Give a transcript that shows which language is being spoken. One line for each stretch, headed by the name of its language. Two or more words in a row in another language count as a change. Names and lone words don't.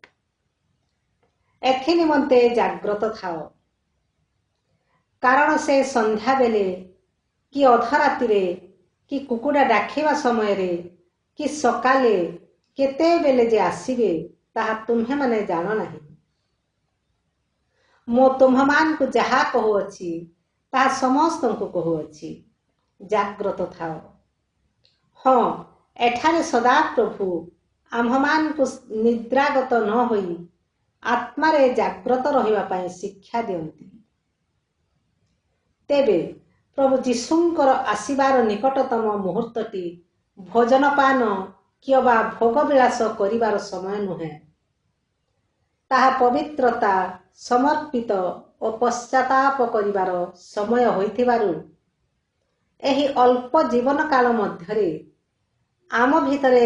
Odia: ଏଥି ନିମନ୍ତେ ଜାଗ୍ରତ ଥାଅ, କାରଣ ସେ ସନ୍ଧ୍ୟା ବେଳେ କି ଅଧରାତି ରେ କି କୁକୁଡ଼ା ଡାକିବା ସମୟ ରେ କି ସକାଳେ କେତେ ବେଳେ ଯେ ଆସିବେ ତାହା ତୁମ୍ଭେ ମାନେ ଜାଣ ନାହିଁ। ମୋ ତୁମ୍ଭମାନଙ୍କୁ ଯାହା କହୁଅଛି ତାହା ସମସ୍ତଙ୍କୁ କହୁଅଛି, ଜାଗ୍ରତ ଥାଅ। ହଁ, ଏଠାରେ ସଦା ପ୍ରଭୁ ଆମ୍ଭମାନଙ୍କୁ ନିଦ୍ରାଗତ ନ ହୋଇ ଆତ୍ମାରେ ଜାଗ୍ରତ ରହିବା ପାଇଁ ଶିକ୍ଷା ଦିଅନ୍ତି। ତେବେ ପ୍ରଭୁ ଯୀଶୁଙ୍କର ଆସିବାର ନିକଟତମ ମୁହୂର୍ତ୍ତଟି ଭୋଜନପାନ କିମ୍ବା ଭୋଗବିଳାସ କରିବାର ସମୟ ନୁହେଁ। ତାହା ପବିତ୍ରତା ସମର୍ପିତ ଓ ପଶ୍ଚାତାପ କରିବାର ସମୟ ହୋଇଥିବାରୁ ଏହି ଅଳ୍ପ ଜୀବନ କାଳ ମଧ୍ୟରେ ଆମ ଭିତରେ